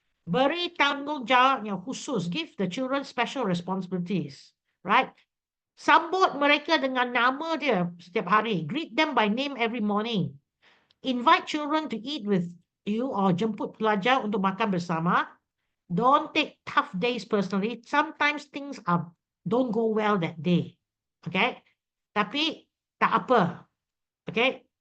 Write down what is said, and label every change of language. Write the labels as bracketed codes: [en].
[ms] Beri tanggungjawab yang khusus. [en] Give the children special responsibilities. Right? [ms] Sambut mereka dengan nama dia setiap hari. [en] Greet them by name every morning. Invite children to eat with you or [ms] jemput pelajar untuk makan bersama. [en] Don't take tough days personally. Sometimes things don't go well that day. [ms] Okay? Tapi tak apa. Okay?